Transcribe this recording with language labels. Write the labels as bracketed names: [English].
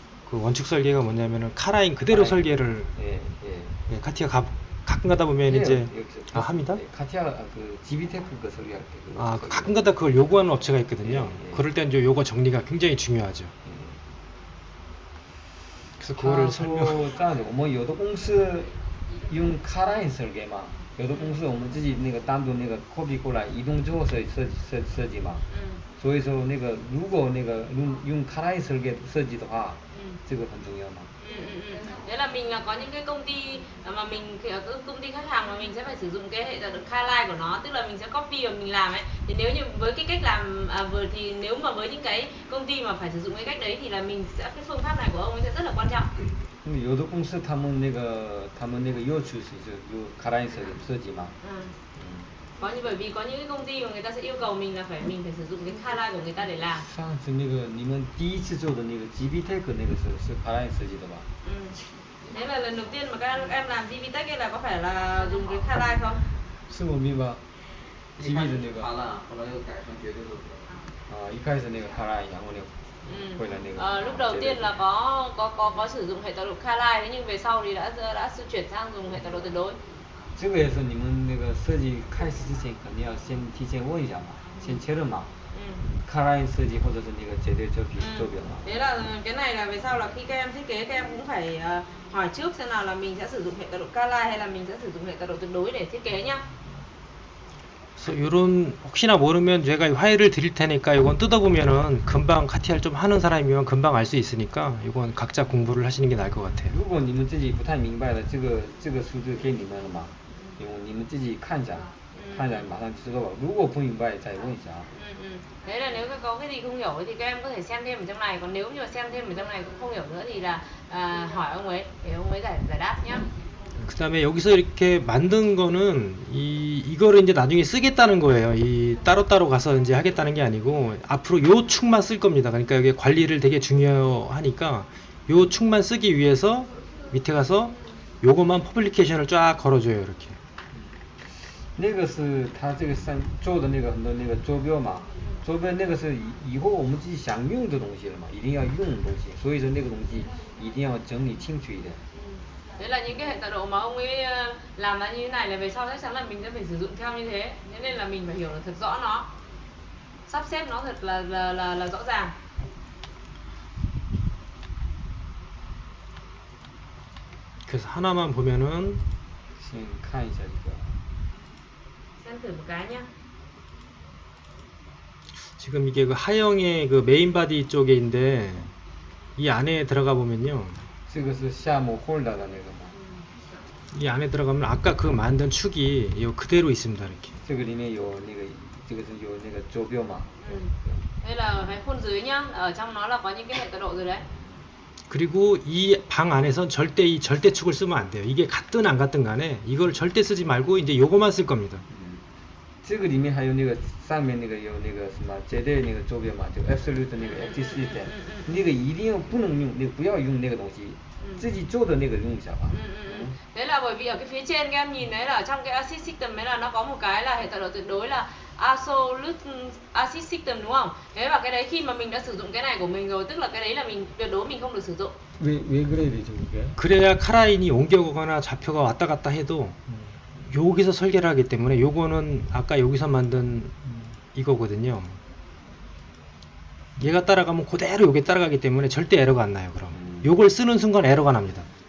[Korean] 그 원축 설계가 뭐냐면은 카라인 그대로 카라인. 설계를 예, 예. 카티아 가끔 가다 보면 이제 여기서 합니다. 카티아 그 GB테크 그 설계할 때 아, 가끔 가다 그걸 요구하는 업체가 있거든요. 예, 예. 그럴 땐 이제 요거 정리가 굉장히 중요하죠. 그래서 그거를 설명. [Chinese] 这样子，我们有的公司用 Carline 设计嘛，有的公司我们自己那个单独那个 copy 过来，移动之后设计嘛。所以说那个如果那个用 Carline 设计的话，这个很重要嘛。 [Vietnamese] Thế là mình là có những cái công ty mà mình công ty khách hàng mà mình sẽ phải sử dụng cái hệ tọa độ Carline của nó, tức là mình sẽ copy và mình làm ấy. Thì nếu như với cái cách làm thì nếu mà với những cái công ty mà phải sử dụng cái cách đấy thì là mình sẽ cái phương pháp này của ông ấy sẽ rất là quan trọng. [Chinese] 有的公司他们那个要求是有 Carline 设计嘛。 [Vietnamese] Bởi vì có những cái công ty mà người ta sẽ yêu cầu mình phải sử dụng cái Carline của người ta để làm. [Chinese] 上次那个你们第一次做的那个 GBTech 那个是 Carline 设计的吧？ [Vietnamese] Thế là lần đầu tiên mà các em làm GBTech ấy là có phải là dùng cái Carline không? [Chinese] 是我明白。GB 的那个。完了，后来又改成绝对的。一开始那个 Carline，然后呢，会了那个。 [Vietnamese] lúc đầu tiên là có sử dụng hệ tọa độ Carline, thế nhưng về sau thì đã chuyển sang dùng hệ tọa độ tuyệt đối. [Chinese] 这个也是你们那个设计开始之前肯定要先提前问一下嘛，先确认嘛。 Carline 设计或者是那个绝对周边嘛。 [Vietnamese] Thế là cái này là về sau là khi các em thiết kế các em cũng phải hỏi trước xem nào là mình sẽ sử dụng hệ tọa độ Carline hay là mình sẽ sử dụng hệ tọa độ tuyệt đối để thiết kế nhá. [Korean] 그래서 이런 혹시나 모르면 제가 화해를 드릴 테니까 이건 뜯어보면은 금방 카티아를 좀 하는 사람이면 금방 알 수 있으니까 이건 각자 공부를 하시는 게 나을 것 같아요. [Chinese] 如果你们自己不太明白的，这个数字给你们了嘛，你们自己看一下，看一下马上就知道了。如果不明白再问一下。 [Vietnamese] Thế là nếu có cái gì không hiểu thì các em có thể xem thêm ở trong này, còn nếu như mà xem thêm ở trong này cũng không hiểu nữa thì là hỏi ông ấy để ông ấy giải đáp nhá. [Korean] 그 다음에 여기서 이렇게 만든 거는 이거를 이제 나중에 쓰겠다는 거예요. 이 따로따로 가서 이제 하겠다는 게 아니고 앞으로 요 축만 쓸 겁니다. 그러니까 여기 관리를 되게 중요하니까 요 축만 쓰기 위해서 밑에 가서 요것만 퍼블리케이션을 쫙 걸어줘요. 이렇게. [Chinese] 那个是他这个做的那个很多那个坐标嘛，周边那个是以后我们自己想用的东西了嘛，一定要用的东西，所以说那个东西一定要整理清楚一点。 [Vietnamese] Đấy là những cái hệ tọa độ mà ông ấy làm ra như thế này là về sau chắc chắn là mình sẽ phải sử dụng theo như thế. Thế nên là mình phải hiểu là thật rõ nó, sắp xếp nó thật là rõ ràng. [Korean] 그래서 하나만 보면은 [Chinese] 先看一下这个， [Vietnamese] Xem thử một cái nhá. [Korean] 지금 이게 그 하형의 그 메인 바디 쪽에인데 이 안에 들어가 보면요. [Chinese] 这个是夏目 홀더的那个嘛， [Korean] 이 안에 들어가면 아까 그 만든 축이 이 그대로 있습니다. 이렇게. [Chinese] 这个里面有那个，这个是有那个坐标嘛， [Vietnamese] Đây là cái khuôn dưới nhá, ở trong nó là có những cái hệ tọa độ rồi đấy. [Korean] 그리고 이 방 안에선 절대 이 절대축을 쓰면 안 돼요. 이게 같든 안 같든 간에 이걸 절대 쓰지 말고 이제 요거만 쓸 겁니다. [Chinese] 这个里面还有那个上面那个有那个什么绝对那个坐标嘛，就 absolute 那个 FTC 的，那个一定要不能用，那个不要用那个东西，自己做的那个用一下吧。 [Vietnamese] Đấy là bởi vì ở cái phía trên các em nhìn thấy là ở trong cái acid system ấy là nó có một cái là hệ tọa độ tuyệt đối là absolute acid system đúng không? Thế và cái đấy khi mà mình đã sử dụng cái này của mình rồi, tức là cái đấy là mình tuyệt đối mình không được sử dụng. [Korean] 왜 그래야 되죠 그게? 그래야 카라인이 옮겨가거나 좌표가 왔다 갔다 해도 여기서 설계를 하기 때문에 요거는 아까 여기서 만든 이거거든요. 얘가 따라가면 그대로 요게 따라가기 때문에 절대 에러가 안 나요. 그럼 요걸 쓰는 순간 에러가 납니다.